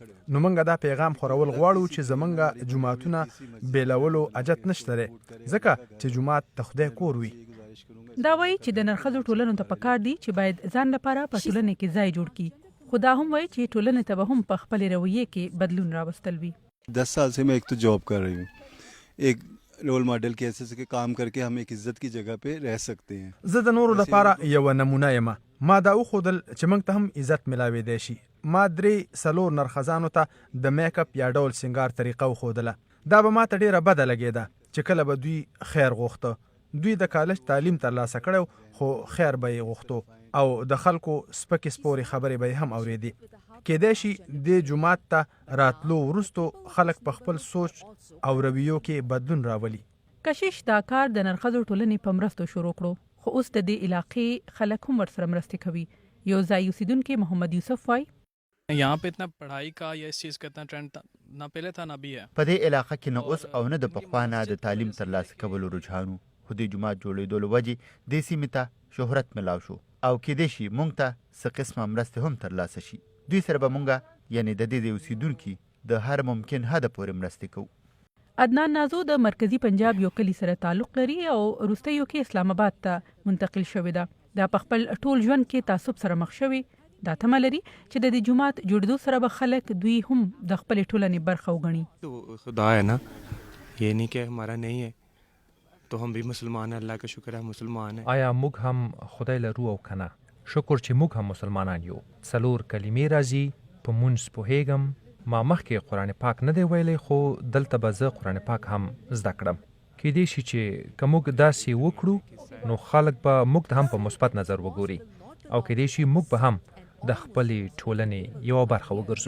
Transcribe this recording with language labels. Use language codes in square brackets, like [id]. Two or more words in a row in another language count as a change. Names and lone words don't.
[ps] نو موږ دا پیغام خورول غواړو چې زمونږ جوماتونه بیلولو اجت نشته دی، ځکه چې جومات د خدای کور وي. دا وایي چې د نرښځو ټولنو ته پکار دي چې باید ځان لپاره په ټولنه کې ځای جوړ کړي. خو دا هم وایي چې ټولنې ته به هم په خپلې رویې کې بدلون راوستل وي. [ur] 10 سال سے میں ایک تو جاب کر رہی ہوں، ایک [en] role model [ur] کے ایسے کے کام کر کے ہم ایک عزت کی جگہ پہ رہ سکتے ہیں. [ps] زه د نورو لپاره یو نمونه یم. ما دا وښودل چې موږ ته هم عزت ملاوېدی شي. ما 3-4 نرښځانو ته د [en] make up [ps] یا ډول سینګار طریقه وښودله. دا به ما ته ډېره بده لګېده چې کله به دوی خیر غوښته. دوی د کالج تعلیم ترلاسه کړی خو خیر به یې غوښتو او د خلکو سپکې سپورې خبرې به یې هم اورېدې. کیدای شي د جومات ته راتلو وروستو خلک په خپل سوچ او رویو کې بدلون راولي. کشش دا کار د نرښځو ټولنې په مرستو شروع کړو، خو اوس د دې علاقې خلک هم ورسره مرستې کوي. یو ځای اوسیدونکی محمد یوسف وایي [ur] یہاں پہ اتنا پڑھائی کا یا اس چیز کا اتنا ٹرینڈ نہ پہلے تھا نہ بھی ہے. [ps] په دې علاقه کې نه اوس او نه د پخوا نه د تعلیم ترلاسه کولو رجحان و، خو د جومات جوړېدو له وجې دې سیمې ته شهرت ملاو شو او کیدای شي موږ ته څه قسمه مرستې هم ترلاسه شي. دوی سره به موږ یعنې د دې اوسیدونکي د هر ممکن حده پورې مرستې کوو. عدنان نازو د مرکزی پنجاب یو کلی سره تعلق لري او وروستیو کې اسلام آباد ته منتقل شوی ده. دا په خپل ټول ژوند کې تعصب سره مخ شوی. دا تمه لري چې د دې جومات جوړېدو سره به خلک دوی هم د خپلې ټولنې برخه وګڼي. [ur] تو خدا ہے نا، یہ نہیں کہ ہمارا نہیں ہے، تو ہم بھی مسلمان ہیں. اللہ کا شکر ہے مسلمان ہیں. [ps] آیا موږ هم خدای لرو او کنه؟ شکر چې موږ هم مسلمانان یو. 4 کلمې راځي، په مونځ پوهیږم. ما مخکې قرآن پاک نه دی ویلی، خو دلته به زه قرآن پاک هم زده کړم. کیدای شي چې که موږ داسې وکړو نو خلک به موږ ته هم په مثبت نظر وګوري او کیدای شي موږ به هم د خپلې ټولنې یوه برخه وګرځو.